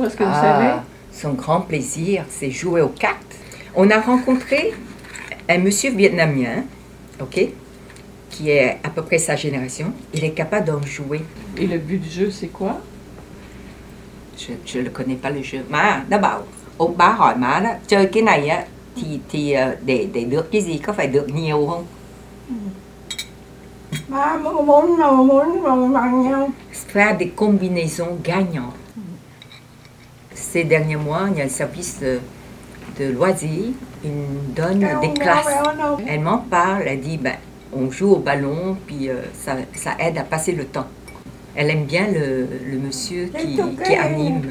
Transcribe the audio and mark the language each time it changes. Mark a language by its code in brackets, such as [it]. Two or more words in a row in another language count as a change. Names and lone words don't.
[fr] Est-ce que vous savez? Son grand plaisir, c'est jouer aux cartes. On a rencontré un monsieur vietnamien, OK, qui est à peu près sa génération. Il est capable d'en jouer. Et le but du jeu, c'est quoi? Je ne connais pas le jeu. [vi] Má, nó bảo, ông bá hỏi má đó, chơi cái này á, thì để được cái gì có phải được nhiều không? Ba muốn bằng nhau. [fr] Faire des combinaisons gagnantes. Ces derniers mois, il y a un service de loisirs. Il nous donne des classes. Elle m'en parle, elle dit, ben, on joue au ballon, puis ça aide à passer le temps. Elle aime bien le monsieur qui anime.